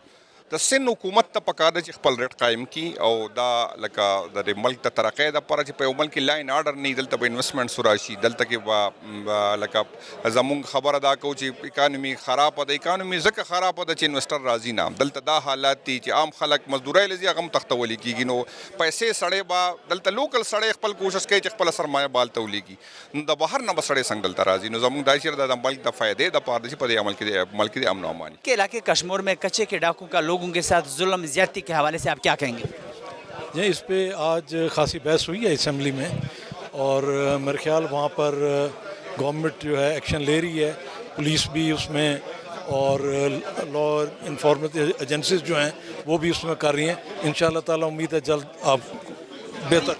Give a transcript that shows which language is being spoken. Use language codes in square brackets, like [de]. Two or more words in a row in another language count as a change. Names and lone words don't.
[ps] د سند حکومت ته پکار ده چې خپل ریټ قایم کړي او دا لکه د ملک ته ترقۍ دپاره چې په یو ملک کې [en] law and order [ps] نه دلته به انویسټمنټس راشي دلته کې به لکه زمونږ خبره دا کوو چې اکانومي خرابه ده اکانومي ځکه خرابه ده چې انویسټر راځي نه دلته دا حالات دي چې عام خلک مزدورۍ له ځي هغه هم تختولی کېږي نو پیسې سړی به دلته لوکل سړی خپل کوشش کوي چې خپله سرمایه بالته ولېږي نو د بهر نه به سړی څنګه دلته راځي نو زمونږ دا چېرته د ملک د فایدې دپاره ده چې په دې ملک کې امن و امان [ur] کے علاقے کشمیر میں کچے کے ڈاکوں کا لوگوں کے ساتھ ظلم زیادتی کے حوالے سے آپ کیا کہیں گے جی اس پہ آج خاصی بحث ہوئی ہے اسمبلی میں اور میرے خیال وہاں پر گورنمنٹ جو ہے ایکشن لے رہی ہے پولیس بھی اس میں اور [en] law enforcement agencies [ur] جو ہیں وہ بھی اس میں کر رہی ہیں [ar] انشاءاللہ تعالی [ur] امید ہے جلد آپ بہتر